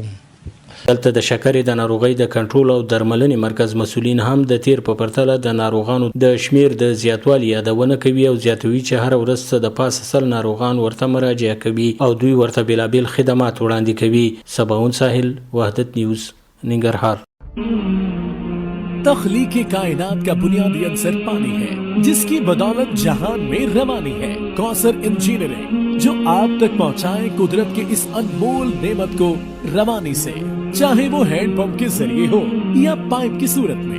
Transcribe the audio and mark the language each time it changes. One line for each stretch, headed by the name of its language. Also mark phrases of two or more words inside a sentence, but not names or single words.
Pashto: دلته د شکرې د ناروغۍ د کنټرول او درملنې مرکز مسؤلین هم د تیر په پرتله د ناروغانو د شمیر د زیاتوالي یادونه کوي او زیاتوي چې هر ورځ د پاسه سل ناروغان ورته مراجعه کوي او دوی ورته بېلابېل خدمات وړاندې کوي. سباون ساحل، وحدت نیوز، ننګرهار.
Urdu: تخلیق کائنات کا بنیادی عنصر پانی ہے، جس کی بدولت جہان میں روانی ہے. کوثر انجینئرنگ جو آپ تک پہنچائے قدرت کے اس انمول نعمت کو روانی سے، چاہے وہ
English: hand pump
Urdu: کے ذریعے ہو یا پائپ کی صورت میں.